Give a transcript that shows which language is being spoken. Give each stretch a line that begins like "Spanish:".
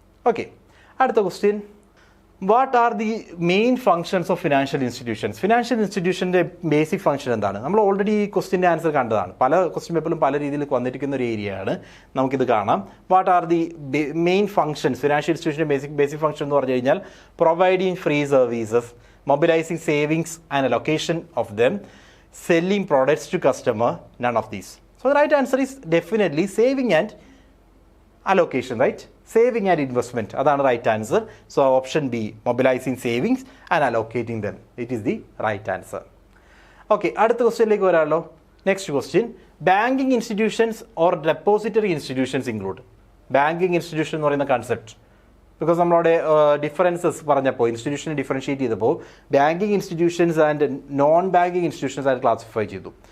English: ഓക്കെ,
Malayalam: അടുത്ത question,
English: What are the main functions of financial institutions?
Malayalam: Financial ഇൻസ്റ്റിറ്റ്യൂഷൻ്റെ basic function എന്താണ്? നമ്മൾ already ഈ ക്വസ്റ്റിൻ്റെ answer കണ്ടതാണ്. പല ക്വസ്റ്റ്യൻ പേപ്പറിലും പല രീതിയിൽ വന്നിരിക്കുന്ന ഒരു ഏരിയയാണ്. നമുക്കിത് കാണാം.
English: What are the main functions?
Malayalam: Financial ഇൻസ്റ്റിറ്റ്യൂഷൻ്റെ basic function എന്ന് പറഞ്ഞു കഴിഞ്ഞാൽ
English: Providing free services, mobilizing savings and allocation of them, selling products to customer, none of these. So the right answer is definitely saving and allocation, right? Saving and investment, അതാണ് right answer. So option B, mobilizing savings and allocating them, it is the right answer. Okay,
Malayalam: അടുത്ത ക്വസ്റ്റ്യനിലേക്ക് വരാമല്ലോ.
English: Next question, banking institutions or depository institutions include.
Malayalam: Banking institution എന്ന് പറയുന്ന concept, because നമ്മളവിടെ differences പറഞ്ഞപ്പോൾ ഇൻസ്റ്റിറ്റ്യൂഷനെ differentiate ചെയ്തപ്പോൾ banking institutions and non banking institutions ആയിട്ട് classify ചെയ്തു.